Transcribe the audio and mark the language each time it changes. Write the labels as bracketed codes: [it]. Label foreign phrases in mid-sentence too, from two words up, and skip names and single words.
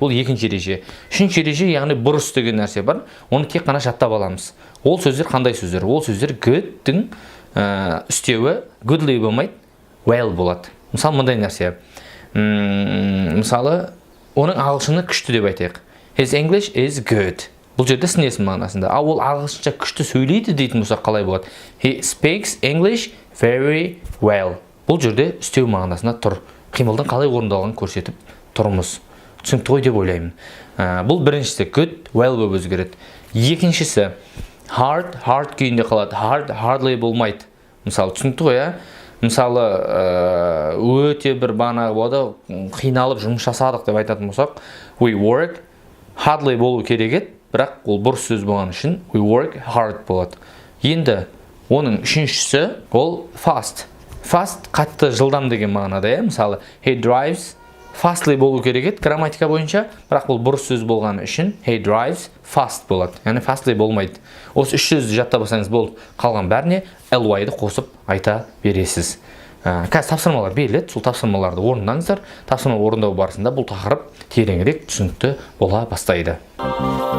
[kk] Ол екінші ереже. Үшінші ереже, яғни бұрыс деген нәрсе бар. Оны тек қана жаттап аламыз. Ол сөздер қандай сөздер? Ол сөздер good-дің үстеуі goodly болмайды, well болады. Мысалы мындай нәрсе. Мысалы, оның ағылшыны күшті деп айтайық. [en] His English is good. [kk] Бұл жерде сын есім мағынасында. Ал ол ағылшынша күшті сөйлейді дейтін болсақ қалай болады? [en] He speaks English very well. [kk] Бұл жерде үстеу мағынасында тұр. Қимылдың қалай орындалғанын көрсетіп тұрмыз. Түсінікті ғой деп ойлаймын. Бұл біріншісі good, well болып өзгереді. Екіншісі hard күйінде қалады. Hardly болмайды. Мысалы, түсінікті ғой, мысалы, өте бір бағанағы болады, қиналып жұмыс жасадық деп айтатын болсақ, [en] we work hardly [kk] болу керек еді, бірақ ол бұрыс сөз болған үшін [en] we work hard [kk] болады. Енді оның үшіншісі ол fast. Fast қатты жылдам деген мағынада, мысалы [en] he drives fastly [kk] болу керек еді грамматика бойынша, бірақ бұл бұрыс сөз болғаны үшін [en] he drives fast [kk] болады. Яғни fastly болмайды. Осы үш сөзді жаттап алсаңыз болды, қалған бәріне ly-ды қосып айта бересіз. Қазір тапсырмалар беріледі, сол тапсырмаларды орындаңыздар. Тапсырма орындау барысында бұл тақырып тереңірек түсінікті бола бастайды.